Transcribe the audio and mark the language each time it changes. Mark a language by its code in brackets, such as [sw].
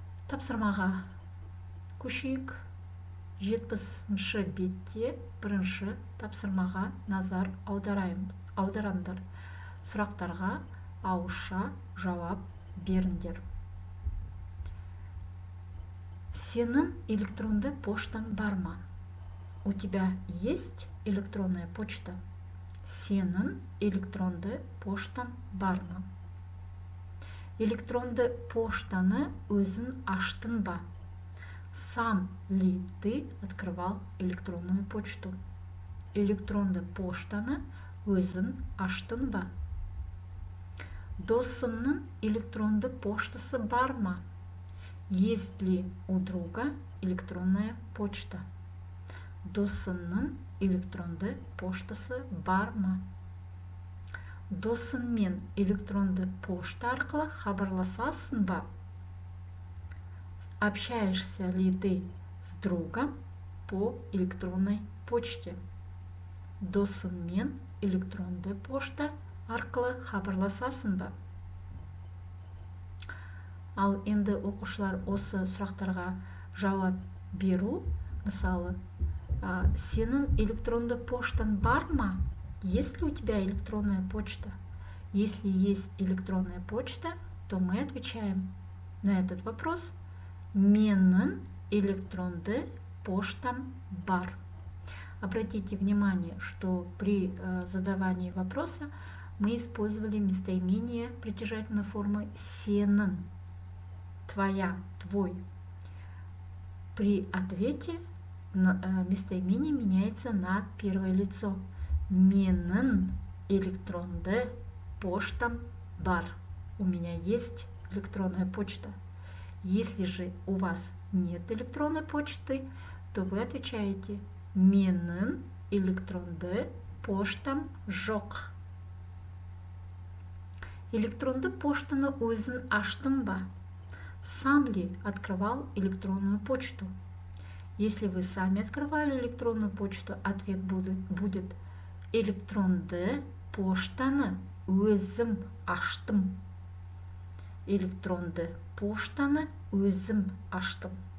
[kk] Тапсырмаға көшейік. 70-ші бетте бірінші тапсырмаға назар аударыңдар. Сұрақтарға ауызша жауап беріңдер. Сенің электронды поштаң бар ма? [ru] У тебя есть электронная почта? [kk] Сенің электронды поштаң бар ма? Электронды поштаны өзің аштың ба? [ru] Сам ли ты открывал электронную почту? [kk] Электронды поштаны өзің аштың ба? Досыңның электронды поштасы бар ма? [ru] Есть ли у друга электронная почта? [kk] Досыңның электронды поштасы бар ма? Досыңмен электронды пошта арқылы хабарласасың ба? [ru] Общаешься ли ты с другом по электронной почте? [kk] Досыңмен электронды пошта арқылы хабарласасың ба? Ал енді оқушылар осы сұрақтарға жауап беру. Мысалы, сенің электронды поштаң бар ма? [ru] Есть ли у тебя электронная почта? Если есть электронная почта, то мы отвечаем на этот вопрос: [kk] менің электронды поштам бар. [ru] Обратите внимание, что при задавании вопроса мы использовали местоимение притяжательной формы сенің, твоя, твой. При ответе местоимение меняется на первое лицо. [kk] Менің электронды поштам бар. [ru] У меня есть электронная почта. Если же у вас нет электронной почты, то вы отвечаете: [kk] менің электронды поштам жоқ. Электронды поштаны өзің аштың ба? [ru] Сам ли открывал электронную почту? Если вы сами открывали электронную почту, ответ будет: [kk] электронды поштаны өзім аштым. Электронды поштаны өзім аштым.